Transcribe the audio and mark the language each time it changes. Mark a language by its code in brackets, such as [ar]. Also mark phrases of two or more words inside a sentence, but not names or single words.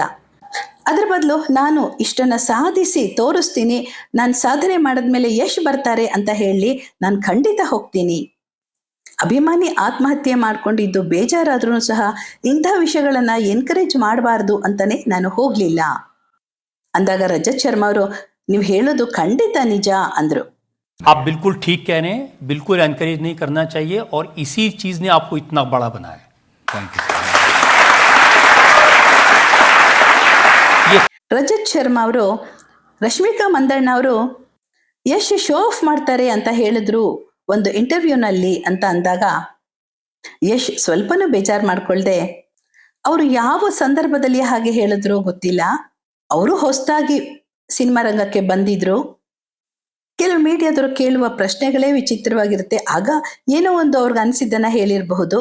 [kn] ಅದ್ರ ಬದಲು ನಾನು ಇಷ್ಟನ್ನ ಸಾಧಿಸಿ ತೋರಿಸ್ತೀನಿ, ನಾನು ಸಾಧನೆ ಮಾಡಿದ್ಮೇಲೆ ಯಶ್ ಬರ್ತಾರೆ ಅಂತ ಹೇಳಿ ನಾನು ಖಂಡಿತ ಹೋಗ್ತೀನಿ. ಅಭಿಮಾನಿ ಆತ್ಮಹತ್ಯೆ ಮಾಡ್ಕೊಂಡಿದ್ದು ಬೇಜಾರಾದ್ರೂ ಸಹ ಇಂಥ ವಿಷಯಗಳನ್ನ ಎನ್ಕರೇಜ್ ಮಾಡಬಾರ್ದು ಅಂತಾನೆ ನಾನು ಹೋಗ್ಲಿಲ್ಲ ಅಂದಾಗ ರಜತ್ ಶರ್ಮಾ ಅವರು, ನೀವು ಹೇಳೋದು ಖಂಡಿತ ನಿಜ ಅಂದ್ರು. [hi] आप बिल्कुल ठीक कह रहे हैं, बिल्कुल एनकरेज नहीं करना चाहिए और इसी चीज ने आपको इतना बड़ा बनाया. [en] thank you. [kn] ರಜತ್ ಶರ್ಮಾ ಅವರು ರಶ್ಮಿಕಾ ಮಂದಣ್ಣ ಅವರು ಯಶ್ [en] show off [kn] ಮಾಡ್ತಾರೆ ಅಂತ ಹೇಳಿದ್ರು ಒಂದು ಇಂಟರ್ವ್ಯೂನಲ್ಲಿ ಅಂತ ಅಂದಾಗ ಯಶ್ ಸ್ವಲ್ಪನೂ ಬೇಜಾರು ಮಾಡ್ಕೊಳ್ದೆ, ಅವರು ಯಾವ ಸಂದರ್ಭದಲ್ಲಿ ಹಾಗೆ ಹೇಳಿದ್ರು ಗೊತ್ತಿಲ್ಲ, ಅವರು ಹೊಸದಾಗಿ ಸಿನಿಮಾ ರಂಗಕ್ಕೆ ಬಂದಿದ್ರು, ಕೆಲವು ಮೀಡಿಯಾದವರು ಕೇಳುವ ಪ್ರಶ್ನೆಗಳೇ ವಿಚಿತ್ರವಾಗಿರುತ್ತೆ, ಆಗ ಏನೋ ಒಂದು ಅವ್ರಿಗೆ ಅನಿಸಿದ್ದನ್ನ ಹೇಳಿರಬಹುದು.